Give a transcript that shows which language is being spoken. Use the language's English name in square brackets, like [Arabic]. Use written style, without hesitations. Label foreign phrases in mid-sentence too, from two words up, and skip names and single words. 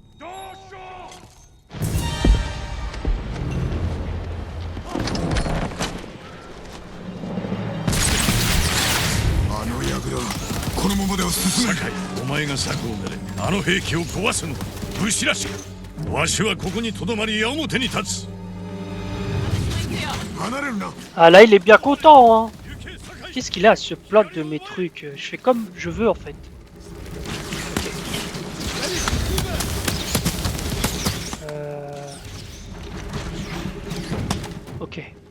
[Japanese] あの櫓このままでは進めない。酒井、お前が策を練れ。あの兵器を壊すのだ。武士らしく。わしはここにとどまり矢面に立つ。 [French] Ah là il est bien content hein. Qu'est-ce qu'il a à se plaindre de mes trucs? Je fais comme je veux en fait. Ok.